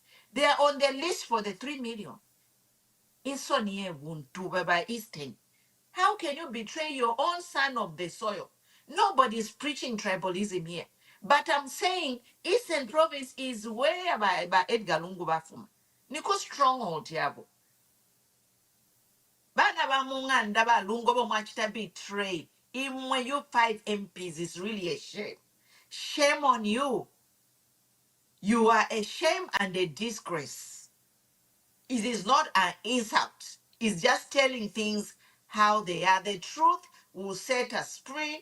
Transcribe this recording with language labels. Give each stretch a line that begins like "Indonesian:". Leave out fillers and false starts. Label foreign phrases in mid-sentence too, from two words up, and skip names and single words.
English: They are on the list for the 3 million.
Bemba: Insoniye Wuntu
English: by Eastern. How can you betray your own son of the soil? Nobody's preaching tribalism here. But I'm saying Eastern Province is where by Edgar Lungu Bafuma.
Bemba: Niko stronghold yabo. Bana ba munganda ba lungo bo machita betray.
English: Even when you 5 MPs, is really a shame. Shame on you. You are a shame and a disgrace. It is not an insult. It's just telling things how they are. The truth will set us free.